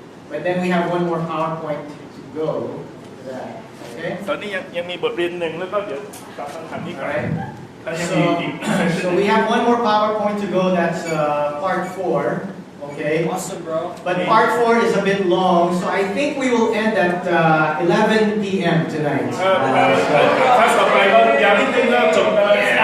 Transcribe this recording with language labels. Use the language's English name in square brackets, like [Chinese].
[English] But then we have one more PowerPoint to go to that. Okay. [Thai] ตอนนี้ยังมีบทเรียนหนึ่งแล้วก็เดี๋ยวตอบคำถามนี้ก่อน [English] Alright. [Thai] แล้วยังมีอีก [English] So we have one more PowerPoint to go. That's part 4. Okay. Awesome, bro. But part 4 is a bit long, so I think we will end at 11 p.m. tonight. [Thai] ถ้าต่อไปก็ยาวนิดนึงแล้วจบกันเลย